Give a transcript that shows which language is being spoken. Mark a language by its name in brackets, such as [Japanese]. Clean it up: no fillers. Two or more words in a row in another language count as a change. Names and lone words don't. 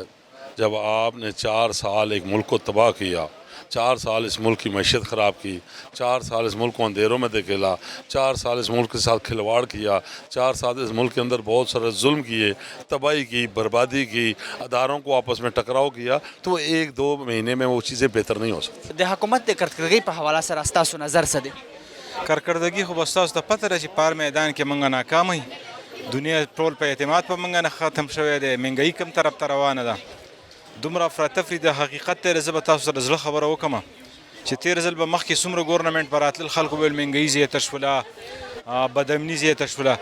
[Urdu] جب آپ نے 4 سال ایک ملک کو تباہ کیا، 4 سال اس ملک کی معیشت خراب کی، 4 سال اس ملک کو اندھیروں میں دھکیلا، 4 سال اس ملک کے ساتھ کھلواڑ کیا، 4 سال اس ملک کے اندر بہت سارے ظلم کیے، تباہی کی، بربادی کی، اداروں کو آپس میں ٹکراؤ کیا، تو 1-2 مہینے میں وہ چیزیں بہتر نہیں ہو سکتی. [Pashto] د حکومت د कारकर्दगी په حواله سره ستاسو نظر څه دی؟ کارکردګي خو بس تاسو ته پته ده چې پار میدان کې موږ ناکام یو. دنیا ټول په اعتماد په موږ نه ختم شوی دی. مهنګایي کوم طرف ته روانه ده. دومره افراطفري د حقیقت ته زه به تاسو سره زړه خبره وکړم چې تېر ځل به مخکې څومره ګورنمنټ به راتلل، خلکو به ویل مهنګایي زیاته شوله، بدامني زیاته شوله.